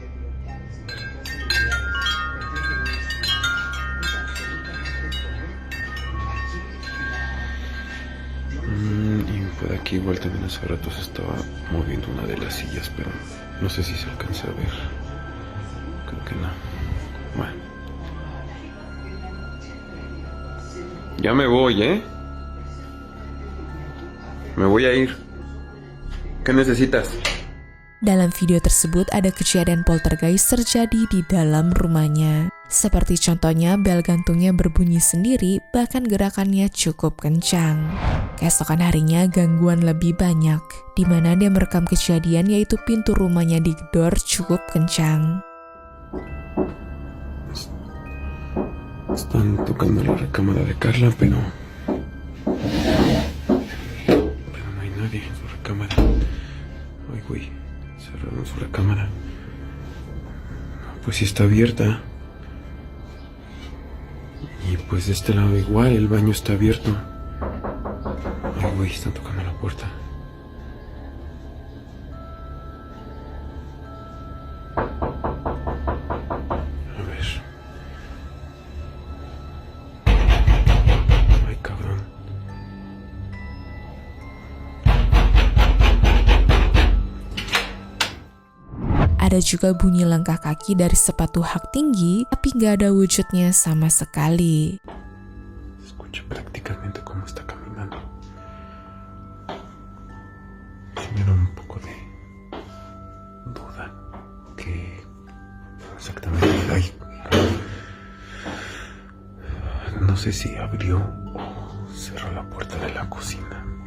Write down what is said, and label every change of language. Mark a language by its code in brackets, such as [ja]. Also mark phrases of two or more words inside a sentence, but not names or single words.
[es] Y por aquí igual también hace rato se estaba moviendo una de las sillas, pero no sé si se alcanza a ver. Creo que no. Bueno. Ya me voy, ¿eh? Me voy a ir. ¿Qué necesitas? [id] Dalam video tersebut ada kejadian poltergeist terjadi di dalam rumahnya. Seperti contohnya bel gantungnya berbunyi sendiri, bahkan gerakannya cukup kencang. Keesokan harinya gangguan lebih banyak, di mana dia merekam kejadian yaitu pintu rumahnya digedor cukup kencang. [es] Están tocando la recámara de Carla, pero no hay nadie en su recámara. Ay, güey, cerrado en su recámara. Pues sí está abierta. Y pues de este lado igual, el baño está abierto. Ay, güey, están tocando la puerta. A ver. Ay, cabrón. [id] Ada juga bunyi langkah kaki dari sepatu hak tinggi, tapi nggak ada wujudnya sama sekali. [es] Escucha prácticamente cómo está caminando. Sí me da un poco de duda que exactamente hay. No sé si abrió o cerró la puerta de la cocina.